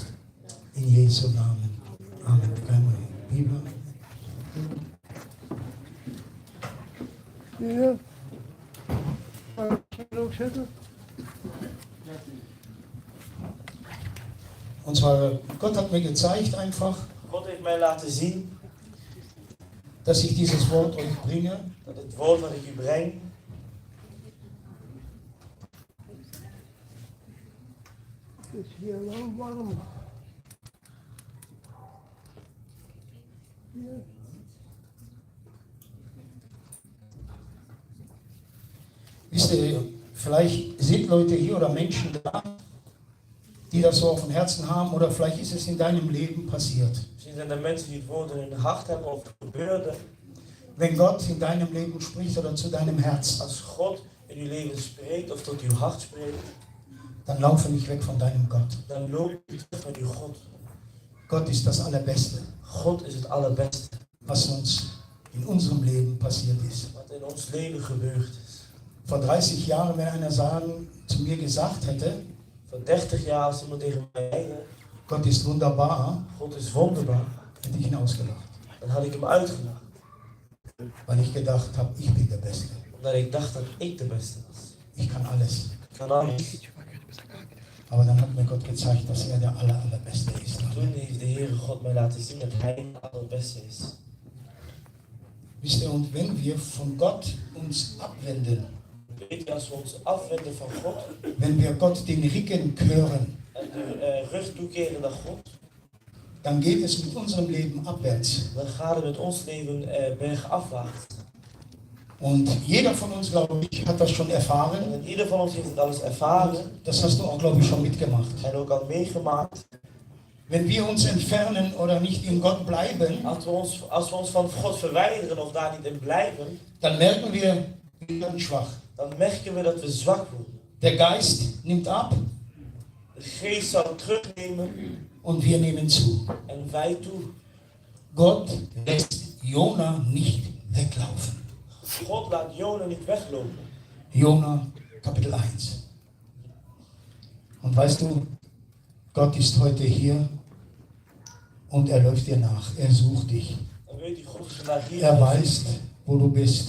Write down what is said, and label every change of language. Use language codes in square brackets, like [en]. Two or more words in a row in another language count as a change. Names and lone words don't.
[de] In Jesu Namen. Amen. Keine Bibel. Und zwar, Gott hat mir gezeigt einfach, [nl] God heeft mij laten zien [de] dass ich dieses Wort euch bringe, [nl] dat het woord wat ik u breng, Is hier wel warm. [de] wisst ihr, vielleicht sind Leute hier oder Menschen da, die das so auf dem Herzen haben, oder vielleicht ist es in deinem Leben passiert. [nl] misschien zijn er mensen die het woord in hun hart hebben of het gebeurde. [de] Wenn Gott in deinem Leben spricht oder zu deinem Herzen, [nl] Als God in uw leven spreekt of tot uw hart spreekt, [de] dann laufe nicht weg von deinem Gott. [nl] dan loop je terug naar uw God. [de] Gott ist das Allerbeste, [nl] God is het allerbeste [de] was uns in unserem Leben passiert ist. [nl] wat in ons leven gebeurd is. [de] Vor 30 Jahren, wenn einer zu mir gesagt hätte, [nl] Voor 30 jaar als iemand tegen mij zei, [de] Gott ist wunderbar, [nl] God is wonderbaar, [de] hätte ich ihn ausgelacht. [nl] dan had ik hem uitgelachen. [de] Weil ich gedacht habe, ich bin der Beste. [nl] Omdat ik dacht dat ik de beste was. [de] Ich kann alles. [nl] Ik kan alles. [de] Aber dann hat mir Gott gezeigt, dass er der Allerbeste ist. [nl] Toen heeft de Heere God mij laten zien dat Hij het allerbeste is. [de] Wisst ihr, und wenn wir von Gott uns abwenden, [nl] Weet je, als we ons afwenden van God [de] wenn wir Gott den Rücken kehren, [nl] en de rug toekeren naar God, [de] dann geht es mit unserem Leben abwärts. [nl] dan gaat het met ons leven bergafwaarts. [de] Und jeder von uns, glaube ich, hat das schon erfahren. [nl] En ieder van ons heeft het alles ervaren [de] Das hast du auch, glaube ich, schon mitgemacht. [nl] en ook al meegemaakt. [de] Wenn wir uns entfernen oder nicht in Gott bleiben, [nl] Als we ons van God verwijderen of daar niet in blijven, [de] dann merken wir werden schwach. [nl] dan merken we dat we zwak worden. [de] Der Geist nimmt ab [nl] De geest zal terugnemen [de] und wir nehmen zu. [nl] en wij toe. [de] Gott lässt Jona nicht weglaufen. [nl] God laat Jona niet weglopen. [de] Jona Kapitel 1. Und weißt du, Gott ist heute hier und er läuft dir nach. Er sucht dich. [nl] Dan weet u, God is vandaag hier. [de] Er weiß, wo du bist